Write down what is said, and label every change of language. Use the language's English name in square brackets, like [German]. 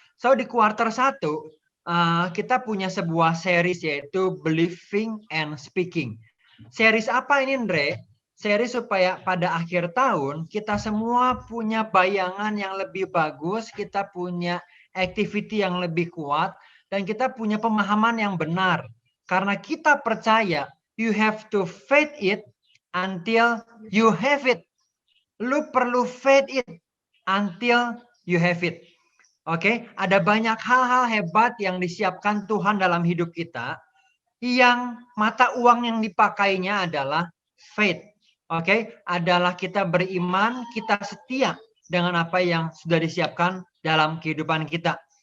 [Indonesian] So di kuarter 1 kita punya sebuah series yaitu Believing and Speaking. Series apa ini, Andre? Series supaya pada akhir tahun kita semua punya bayangan yang lebih bagus, kita punya activity yang lebih kuat, dan kita punya pemahaman yang benar. Karena kita percaya [English] you have to faith it until you have it. [Indonesian] Lu perlu [English] faith it until you have it. [Indonesian] Oke, ada banyak hal-hal hebat yang disiapkan Tuhan dalam hidup kita, yang mata uang yang dipakainya adalah faith. Oke, adalah kita beriman, kita setia dengan apa yang sudah disiapkan dalam kehidupan kita.